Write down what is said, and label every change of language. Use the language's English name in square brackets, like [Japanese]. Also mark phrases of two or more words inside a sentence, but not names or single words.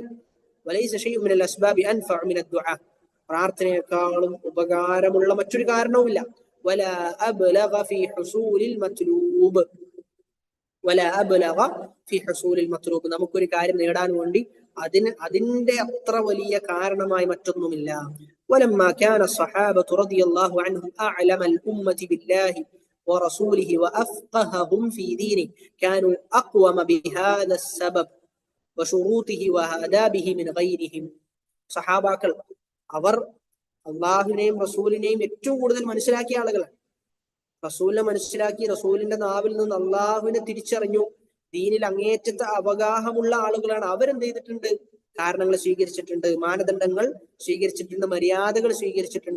[Arabic] وليس شيء من الأسباب أنفع من الدعاء, [Malayalam] പ്രാർത്ഥനയെക്കാളും ഉപകാരമുള്ള മറ്റൊരു കാരണവുമില്ല. [Arabic] ولا أبلغ في حصول المطلوب, ولا أبلغ في حصول المطلوب, [Malayalam] നമുക്കൊരു കാര്യം നേടാൻ വേണ്ടി അതിന്റെ അത്ര വലിയ കാരണമായി മറ്റൊന്നുമില്ല. [Arabic] ولما كان الصحابة رضي الله عنهم أعلم الأمة بالله ورسوله وأفقههم في دينه كانوا أقوم بهذا السبب وشروطه وآدابه من غيرهم. [Malayalam] സഹാബാക്കൾ അവർ അള്ളാഹുവിനെയും റസൂലിനെയും ഏറ്റവും കൂടുതൽ മനസ്സിലാക്കിയ ആളുകളാണ്. റസൂലിനെ മനസ്സിലാക്കി, റസൂലിന്റെ നാവിൽ നിന്ന് അള്ളാഹുവിനെ തിരിച്ചറിഞ്ഞു, ദീനിൽ അങ്ങേയറ്റത്തെ അവഗാഹമുള്ള ആളുകളാണ്. അവരെന്ത് ചെയ്തിട്ടുണ്ട്? കാരണങ്ങൾ സ്വീകരിച്ചിട്ടുണ്ട്, മാനദണ്ഡങ്ങൾ സ്വീകരിച്ചിട്ടുണ്ട്, മര്യാദകൾ സ്വീകരിച്ചിട്ടുണ്ട്.